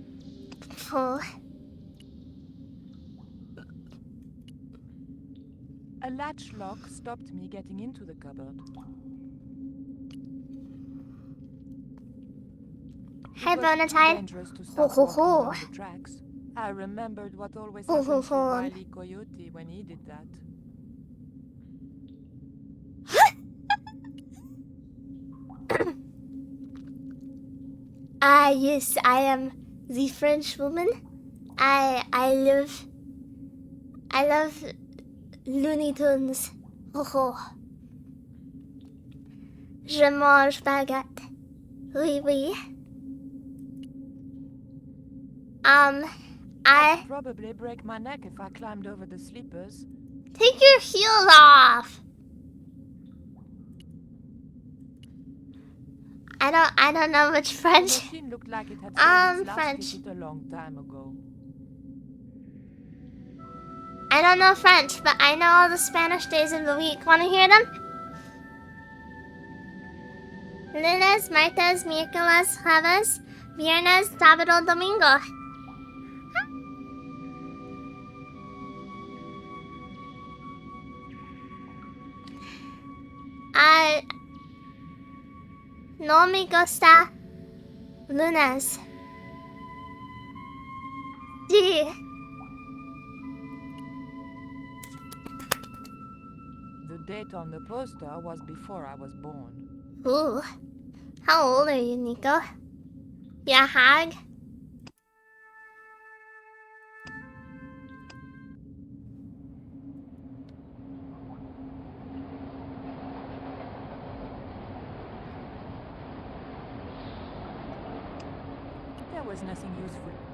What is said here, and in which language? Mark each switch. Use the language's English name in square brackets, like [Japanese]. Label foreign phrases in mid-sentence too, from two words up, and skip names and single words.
[English] Oh. A latch lock stopped me getting into the cupboard. Hey, It was too Valentine. dangerous to Ho start ho walking ho. along the tracks. I remembered what always Ho, ho, happened to ho. Wile E. Coyote when he did that. Yes, I am the French woman. I love Looney Tunes. Ho ho. [French] Je mange baguette. Oui, oui. [English] I'd I probably break my neck if I climbed over the sleepers. take your heel off. I don't know much The French. machine looked like it had sold its last French. ticket a long time ago. I don't know French, but I know all the Spanish days of the week. Want to hear them? [Spanish] Lunes, martes, miércoles, jueves, viernes, sábado, domingo. No me gusta lunes. Sí. [English] The date on the poster was before I was born. Ooh. How old are you, Nico? You a hag? There was nothing useful.